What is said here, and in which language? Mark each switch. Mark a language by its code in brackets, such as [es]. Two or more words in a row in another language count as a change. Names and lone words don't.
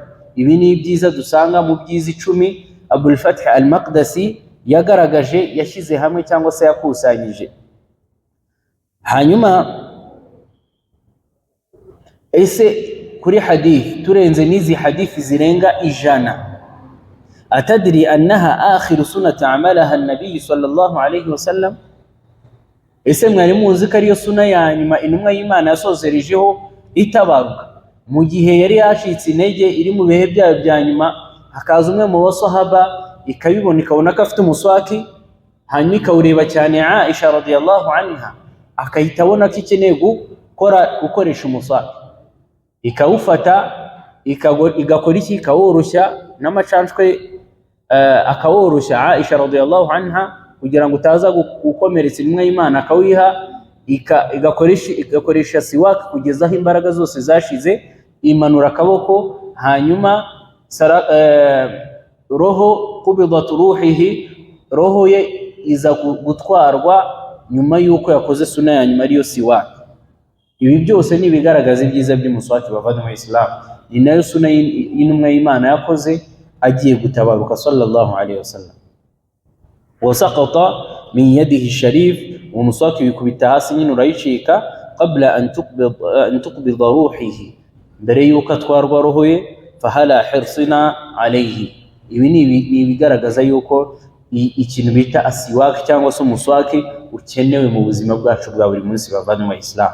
[rw] Ibi ni byiza dusanga mu byiza 10 Abul Fathi al-Maqdisi yagaragaje, yashyize hamwe cyangwa se yakusanyije. Hanyuma ese kuri hadith, turenze nizi hadith zirenga 100, [ar] أتدري أنها آخر سنة عملها النبي صلى الله عليه وسلم, [rw] ese mwari muzi ko ariyo suna ya nyuma intumwa y'Imana yasozerejeho itabaruka mu gihe yari yacitse intege, iri mu bihe byayo bya nyuma? Hakaza umwe mu basahaba ikabibona, ikabona ko afite umuswaki, hanyuma ikawureba cyane Aisha [ar] رضي الله عنها, [rw] akahita abona ko ikeneye gukoresha umuswaki, ikawufata igakora iki, ikaworoshya n'amacanshwe, akaworoshya Aisha [ar] رضي الله عنها [rw] kugira ngo utaza gukomeretsa intumwa y'Imana, akawiha igakoresha siwak kugeza aho imbaraga zose zashize, imanura akaboko, hanyuma roho [ar] قبضت روحه, [rw] roho ye iza gutwarwa nyuma yuko yakoze suna ya nyuma ariyo siwak. Ibi byose ni bigaragaza ibyiza by'umuswaki, bavanywe Islam. Ni nayo suna y'intumwa y'Imana yakoze agiye gutabaruka [ar] صلى الله عليه وسلم. وسقط من يده الشريفة, [rw] umuswaki wikubita hasi nyine urayicika, [ar] قبل أن تقبض روحه, [rw] mbere yuko atwarwa roho ye. [ar] فهلا حرصنا عليه, [rw] ibi ni bigaragaza yuko ikintu bita asiwak cyangwa se umuswaki ukenewe mu buzima bwacu bwa buri munsi, bavanywe Islam.